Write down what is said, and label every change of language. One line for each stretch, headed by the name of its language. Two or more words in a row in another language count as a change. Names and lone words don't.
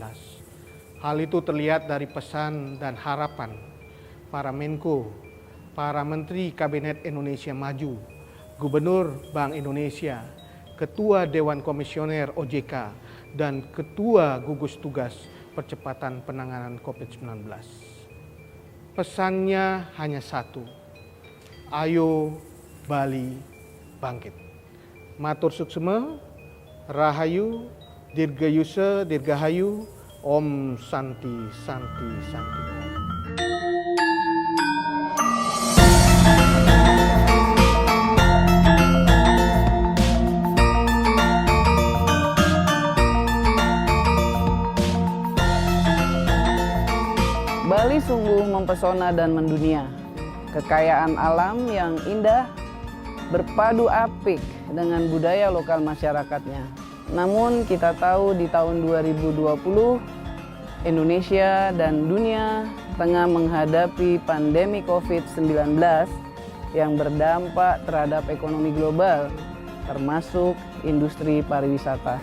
Indonesian: Hal itu terlihat dari pesan dan harapan para Menko, para Menteri Kabinet Indonesia Maju, Gubernur Bank Indonesia, Ketua Dewan Komisioner OJK, dan Ketua Gugus Tugas Percepatan Penanganan COVID-19. Pesannya hanya satu, ayo Bali bangkit.
Balinese: Matur suksema, Rahayu, Dirgayusa, Dirgahayu, Om Santi Santi Santi.
Indonesian: Bali sungguh mempesona dan mendunia. Kekayaan alam yang indah berpadu apik dengan budaya lokal masyarakatnya. Namun kita tahu di tahun 2020 Indonesia dan dunia tengah menghadapi pandemi COVID-19 yang berdampak terhadap ekonomi global, termasuk industri pariwisata.